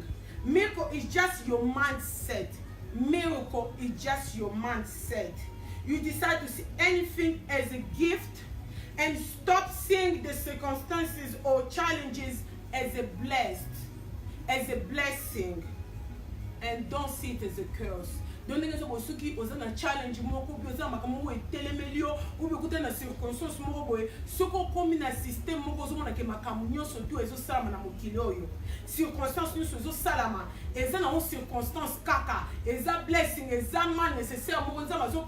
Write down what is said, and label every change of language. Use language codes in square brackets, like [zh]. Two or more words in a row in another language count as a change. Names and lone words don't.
[en] Miracle is just your mindset. Miracle is just your mindset. You decide to see anything as a gift and stop seeing the circumstances or challenges as a blessing, and don't see it as a curse. Don't think about [ln] suki ozana challenge moko bi ozana makambo etelemelio ou bi kutana circonstance moko boye soko komi na système moko zomona ke makambo nyonso tu ezo salama na mokili oyo circonstance nyonso ezo salama eza na circonstance kaka eza blessing eza [fr] mal nécessaire [ln] moko nzamba zo